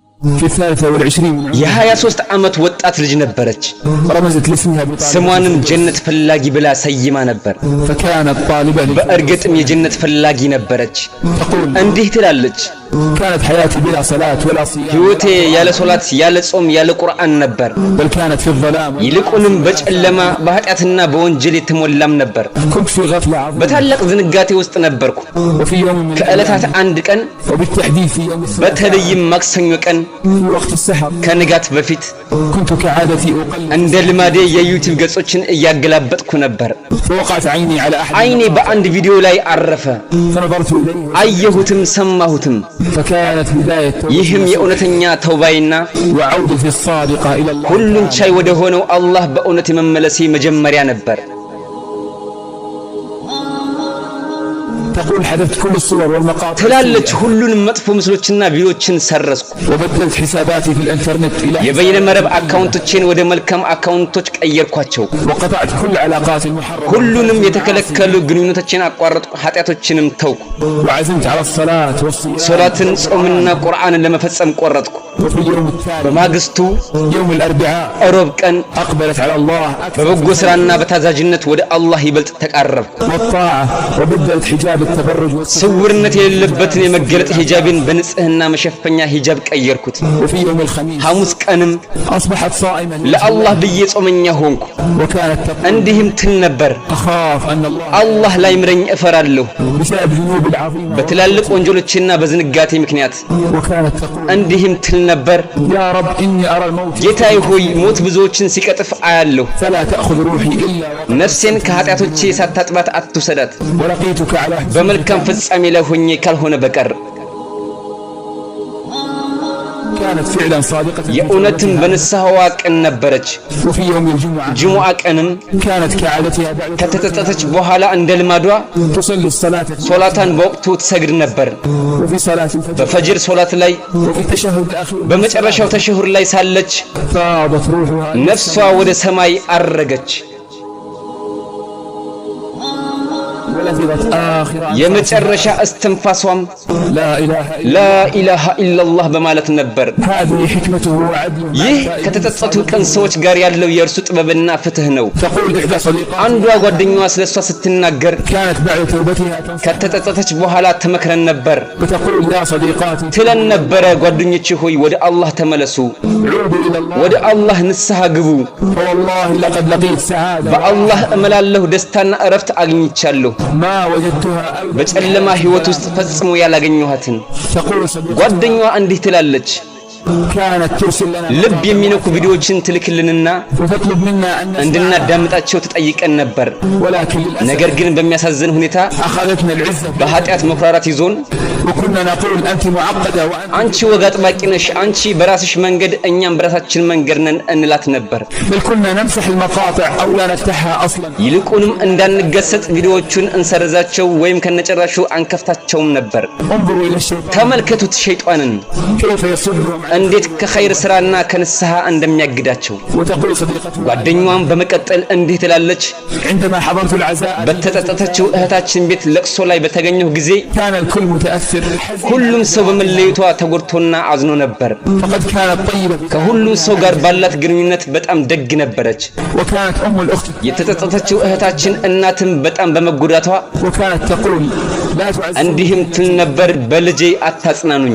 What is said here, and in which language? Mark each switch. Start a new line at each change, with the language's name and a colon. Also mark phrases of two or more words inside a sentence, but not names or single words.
Arabic: في 23
Amharic: የ23 ዓመት ወጣት ልጅ ነበረች
Arabic: رمزت لاسمها بطالب
Amharic: ስሟንም ጀነት ፈላጊ ብላ ሰይማ ነበር
Arabic: فكانت طالبة
Amharic: በእርግጥም የጀነት ፈላጊ ነበረች እንዲህ ትላለች
Arabic: كانت حياتي بلا صلاة ولا صيام
Amharic: ህይወቴ ያለ ሶላት ያለ ጾም ያለ ቁርአን ነበር
Arabic: بل كانت في الظلام
Amharic: ይልቁንም በጨለማ በኃጢአትና በወንጀል የተሞላም ነበር
Arabic: كنت في غفلة عظيمة
Amharic: በታላቅ ዝንጋቴ ውስጥ ነበርኩ
Arabic: وفي يوم من
Amharic: ከዕለታት አንድ ቀን
Arabic: وبالتحديد في يوم السبت
Amharic: በተለይም ማክሰኞ ቀን
Arabic: في وقت السحر
Amharic: ከንጋት በፊት
Arabic: كنت كعادتي أقلب
Amharic: እንደ ልማዴ የዩቲዩብ ገጾችን እያገላበጥኩ ነበር
Arabic: فوقعت عيني على أحد
Amharic: አይኔ በአንድ ቪዲዮ ላይ አረፈ
Arabic: فنظرت إليه
Amharic: አየሁትም ሰማሁትም
Arabic: فكانت بداية
Amharic: ይህም የእውነተኛ ተውባይና
Arabic: وعودتي الصادقة إلى الله
Amharic: ሁሉን ቻይ ወደ ሆነው አላህ በእውነት የመመለሴ መጀመሪያ ነበር
Arabic: تقول حذفت كل الصور والمقاطع
Amharic: ትላለች ሁሉንም መጥፎ ምስሎችና ቪዲዮችን ሰረዝኩ
Arabic: وبدلت حساباتي في الانترنت إلى
Amharic: የበይነ መረብ አካውንቶችን ወደ መልካም አካውንቶች ቀየርኳቸው
Arabic: وقطعت كل علاقات المحرمة
Amharic: ሁሉንም የተከለከሉ ግንኙነቶችን አቋረጥኩ ኃጢያቶችንም ተውኩ
Arabic: وعزمت على الصلاة والصيام
Amharic: ሶላትን ጾምና ቁርአንን ለመፈጸም ቆረጥኩ
Arabic: وفي اليوم التالي
Amharic: በማግስቱ
Arabic: يوم الأربعاء
Amharic: ሮብ ቀን
Arabic: أقبلت على الله أكثر
Amharic: በበጎ ስራና በታዛዥነት ወደ አላህ ይበልጥ ተቃረብኩ
Arabic: والطاعة وبدلت حجاب التبرج والستر
Amharic: ስውርነት የሌለበትን የመገለጥ ሂጃብን በንጽህና መሸፈኛ ሂጃብ ቀየርኩት
Arabic: وفي يوم الخميس
Amharic: ሐሙስ ቀንም
Arabic: أصبحت صائما
Amharic: ለአላህ ብዬ ጾመኛ ሆንኩ
Arabic: وكانت تقول
Amharic: እንዲህም ትል ነበር
Arabic: أخاف أن الله
Amharic: አላህ ላይ ምረኝ እፈራለሁ
Arabic: بسبب ذنوب العظيمة
Amharic: በትላልቅ ወንጀሎችና በዝንጋቴ ምክንያት
Arabic: وكانت تقول
Amharic: እንዲህም ትል ነበር
Arabic: يا رب إني أرى الموت
Amharic: ጌታዬ ሆይ ሞት ብዙዎችን ሲቀጥፍ አያለሁ
Arabic: فلا تأخذ روحي إلا
Amharic: ነፍሴን ከኃጢአቶቼ ሳታጥባት አትውሰዳት
Arabic: ولقيتك على حسن
Amharic: በመልካም ፍጻሜ ላይ ሆኜ ካልሆነ በቀር
Arabic: كانت فعلا صادقة
Amharic: የእውነትም በንስሐዋ ቀን ነበረች
Arabic: وفي يوم الجمعة
Amharic: ጅሙዓ ቀንም
Arabic: كانت كعادتها بعد
Amharic: ከተጸጸተች በኋላ እንደ ልማዷ
Arabic: تصلي الصلاة
Amharic: ሶላታን በወቅቱ ትሰግድ ነበር
Arabic: وفي صلاة الفجر
Amharic: በፈጅር ሶላት ላይ
Arabic: وفي التشهد الأخير
Amharic: በመጨረሻው ተሸሁር ላይ ሳለች
Arabic: فاضت روحها
Amharic: ነፍሷ ወደ ሰማይ አረገች
Arabic: ولفظت آخر
Amharic: የመጨረሻ እስትንፋሷም
Arabic: لا إله إلا لا إله إلا الله
Amharic: በማለት ነበር
Arabic: هذه حكمته وعدله
Amharic: ይህ ከተጸጸቱ ቀን ሰዎች ጋር ያለው የእርሱ ጥበብና ፍትህ ነው
Arabic: تقول إحدى صديقاتها
Amharic: አንዷ ጓደኛዋ ስለሷ ስትናገር
Arabic: كانت بعد توبتها تنصح
Amharic: ከተጸጸተች በኋላ ተመክረን ነበር
Arabic: وتقول يا صديقاتي
Amharic: ትለን ነበረ ጓደኞቼ ሆይ ወደ አላህ ተመለሱ
Arabic: عودوا إلى الله
Amharic: ወደ አላህ ንስሐ ግቡ
Arabic: فوالله لقد لقيت سعادة
Amharic: በአላህ እመላለሁ ደስታና እረፍት አግኝቻለሁ
Arabic: ما وجدتها أبدا
Amharic: በጨለማ ህይወት ውስጥ ፈጽሞ ያላገኘኋትን
Arabic: تقول صديقاتي
Amharic: ጓደኛዋ እንዲህ ትላለች
Arabic: كانت ترسل لنا
Amharic: ልብ የሚነኩ ቪዲዮዎችን ትልክልንና
Arabic: وتطلب منا أن نسمع
Amharic: እንድናዳምጣቸው ትጠይቀን ነበር
Arabic: ولكن للأسف
Amharic: ነገር ግን በሚያሳዝን ሁኔታ
Arabic: أخذتنا العزة
Amharic: በኃጢአት መኩራራት ይዞን
Arabic: وكنا نقول أنت معقدة وأنت
Amharic: አንቺ ወግ አጥባቂ ነሽ አንቺ በራስሽ መንገድ እኛም በራሳችን መንገድ ነን እንላት ነበር
Arabic: بل كنا نمسح المقاطع أو لا نفتحها أصلا
Amharic: ይልቁንም እንዳንገሰጥ ቪዲዮዎቹን እንሰርዛቸው ወይም ከነጨራሹ አንከፍታቸውም ነበር
Arabic: انظروا إلى الشيطان
Amharic: ተመልከቱት ሸይጣንን
Arabic: كيف يصدهم عنه
Amharic: እንዴት ከኸይር ስራና ከንስሐ እንደሚያግዳቸው
Arabic: وتقول صديقته
Amharic: ጓደኛዋም በመቀጠል እንዲህ ትላለች
Arabic: عندما حضرت العزاء
Amharic: በተጸጸተችው እህታችን ቤት ለቅሶ ላይ በተገኘሁ ጊዜ
Arabic: كان الكل متأثر حزين
Amharic: ሁሉም ሰው በመለየቷ ተጎድቶና አዝኖ ነበር
Arabic: فقد كانت طيبة
Amharic: ከሁሉም ሰው ጋር ባላት ግንኙነት በጣም ደግ ነበረች
Arabic: وكانت أم الأخت
Amharic: የተጸጸተችው እህታችን እናትም በጣም በመጎዳቷ
Arabic: وكانت تقول لا تعزز
Amharic: እንዲህም ትል ነበር በልጄ አታጽናኑኝ